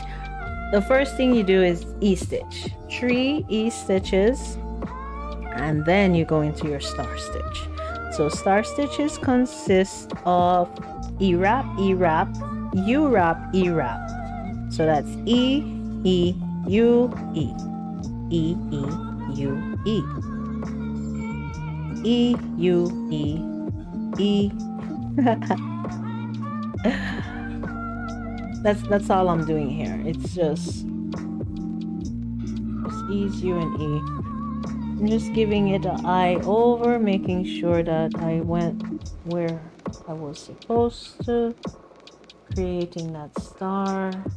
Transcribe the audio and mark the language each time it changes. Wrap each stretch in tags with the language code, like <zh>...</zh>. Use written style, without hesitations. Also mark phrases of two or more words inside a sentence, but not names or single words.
<en>The first thing you do is E-stitch. 3 E-stitches, and then you go into your star stitch. So star stitches consist of E-wrap, E-wrap, U-wrap, E-wrap. So that's E, E, U, E. E, E, U, E. E, U, E, E. That's all I'm doing here. It's just E's, U, and E. I'm just giving it an eye over, making sure that I went where I was supposed to, creating that star.</en>